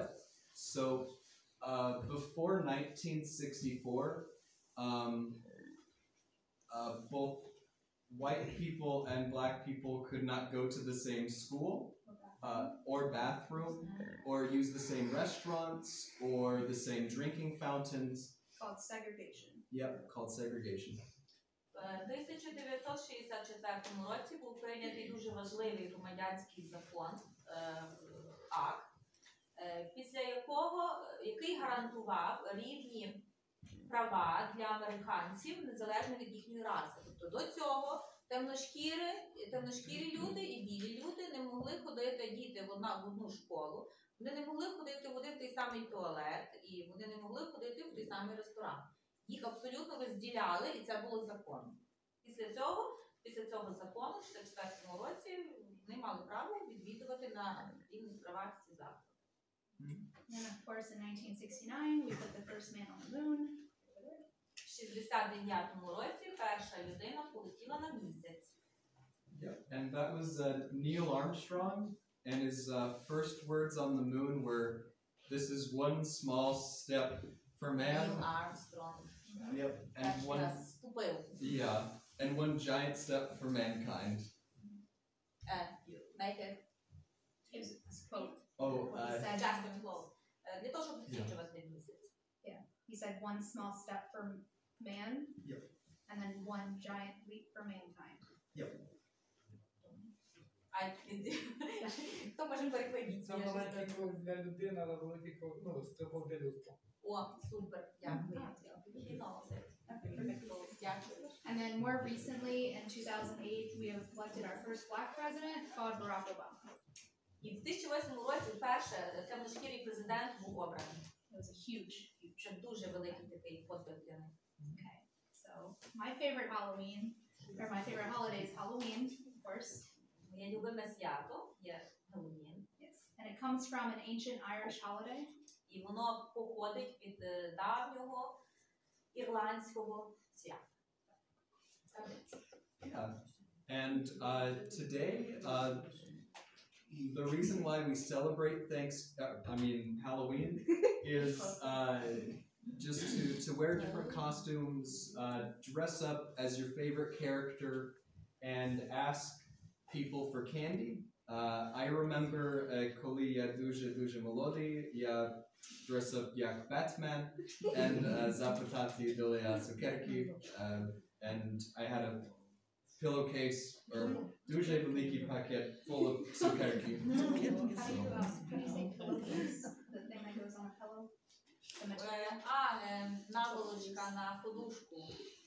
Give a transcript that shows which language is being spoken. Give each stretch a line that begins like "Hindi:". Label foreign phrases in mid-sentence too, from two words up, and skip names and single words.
English: So before 1964, both white people and black people could not go to the same school or bathroom or use the same restaurants or the same drinking fountains. Called segregation. Yep, called segregation.
Ukrainian: В 1964 році був прийнятий дуже важливий громадянський закон, акт, після який гарантував рівні права для американців, незалежно від їхньої раси. Тобто до цього темношкірі люди і білі люди не могли ходити, діти в одну школу, вони не могли ходити в один той самий туалет, і вони не могли ходити в той самий ресторан. Їх абсолютно розділяли, і це було законом. Після цього закону, в 1964 році, вони мали право відвідувати на рівних правах ці заклади.
English: And of course, in 1969, we put the first man on the moon.
Ukrainian: В 1969 році перша людина полетіла на місяць.
English: Yep, and that was Neil Armstrong, and his first words on the moon were, "This is one small step for man." Neil Armstrong. Yep, and one giant step for mankind. You make it. It's a quote. Oh, Just a quote.
Ukrainian: Для того, щоб досліджувати місяць.
English: Yeah, he said one small step for man, yep, and then one giant leap for mankind. Yep.
Ukrainian: Хто може перекладати? Це маленький крок для людини, але великий крок, стрибок для людства. О, супер, дякую.
English: And then more recently, in 2008, we have elected our first black president, called Barack Obama.
Ukrainian: І в 2008 році вперше темношкірий президент був обраний.
English: It was a huge.
Ukrainian: Це дуже великий такий подвиг для них.
English: Okay, so my favorite Halloween, or my favorite holiday is Halloween, of course.
Ukrainian: Моє любиме свято є Геловін.
English: Yes, and it comes from an ancient Irish holiday.
Ukrainian: І воно походить від давнього ірландського свята.
English: Yeah, and today, the reason why we celebrate Halloween is just to wear different costumes, dress up as your favorite character, and ask people for candy. I remember
Ukrainian: коли я дуже молодий, я
English: dress up
Ukrainian: як Batman and запитати дали я цукерки,
English: and I had a pillowcase or
Ukrainian: дуже великий пакет
English: full of цукерки. How do you say pillowcase? The thing that goes on a pillow?
Ukrainian: Наволочка на подушку.
English: Very
Ukrainian: Мішок